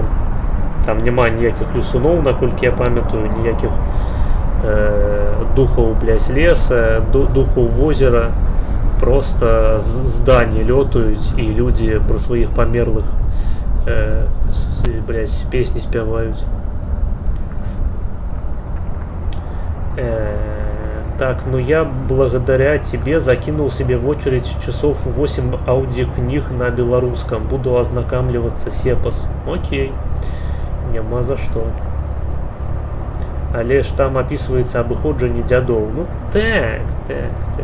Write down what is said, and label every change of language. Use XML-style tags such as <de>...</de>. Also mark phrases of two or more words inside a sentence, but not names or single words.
<be>Там няма ніякіх лесуноў, наколькі я памятаю, ніякіх духаў, блядь, леса, духаў возера. Просто здані лётаюць, і людзі пра сваіх памерлых, блядь, песні спяваюць.</be> <ru>Так, я благодаря тебе закинул себе в очередь часов 8 аудиокниг на белорусском. Буду ознакомливаться с эпос.</ru> <be>Окей. Няма за что. Але ж там описывается обыходжанне дзядоў. Так. так.</be>